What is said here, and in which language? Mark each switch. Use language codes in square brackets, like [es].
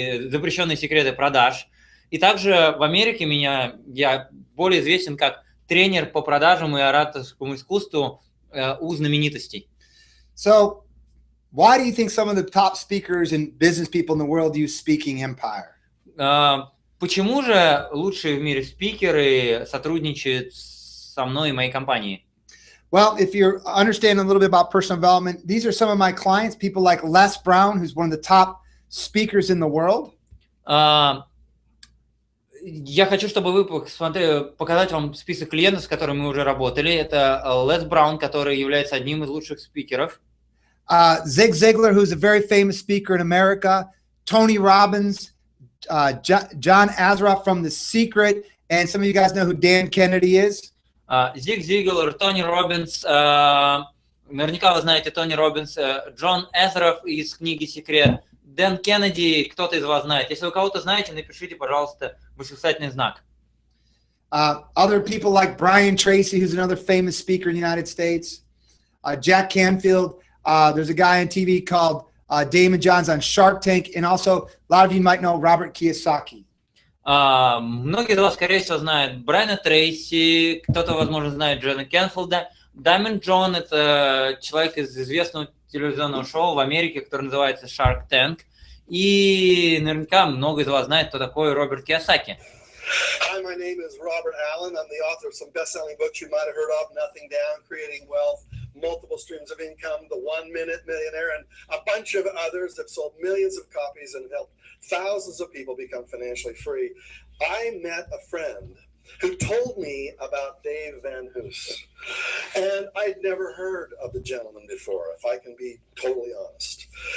[ru] Запрещенные секреты продаж». И также в Америке я более известен как тренер по продажам и ораторскому искусству у знаменитостей. [en] So, why do you think some of the top speakers and business people in the world use Speaking Empire? [ru] Почему же лучшие в мире спикеры сотрудничают со мной и моей компанией? [en] Well, if you're understanding a little bit about personal development, these are some of my clients, people like Les Brown, who's one of the top speakers in the world. [ru] Я хочу, чтобы вы показать вам список клиентов, с которыми мы уже работали. Это Лес Браун, который является одним из лучших спикеров. [en] Zig Ziglar, who's a very famous speaker in America. Tony Robbins, John Assaraf from The Secret, and some of you guys know who Dan Kennedy is. [ru] Зиг Зиглер, Тони Роббинс, наверняка вы знаете Тони Роббинс, Джон Эзеров из книги «Секрет», Дэн Кеннеди, кто-то из вас знает. Если вы кого-то знаете, напишите, пожалуйста, восклицательный знак. [en] Other people like Brian Tracy, who's another famous speaker in the United States. Jack Canfield. There's a guy on TV called Damon Johns on Shark Tank. And also, a lot of you might know Robert Kiyosaki. [ru] Многие из вас, скорее всего, знают Брайана Трейси, кто-то, возможно, знает Джона Кенфилда. Даймон Джон – это человек из известного телевизионного шоу в Америке, которое называется Shark Tank. И наверняка много из вас знает, кто такой Роберт Кийосаки. [en] Hi, my name is Robert Allen. I'm the author of some best-selling books you might have heard of: Nothing Down, Creating Wealth, Multiple Streams of Income, The 1 Minute Millionaire, and a bunch of others that sold millions of copies and helped thousands of people become financially free. I met a friend who told me about Dave Van Hoos, and I'd never heard of the gentleman before, if I can be totally honest.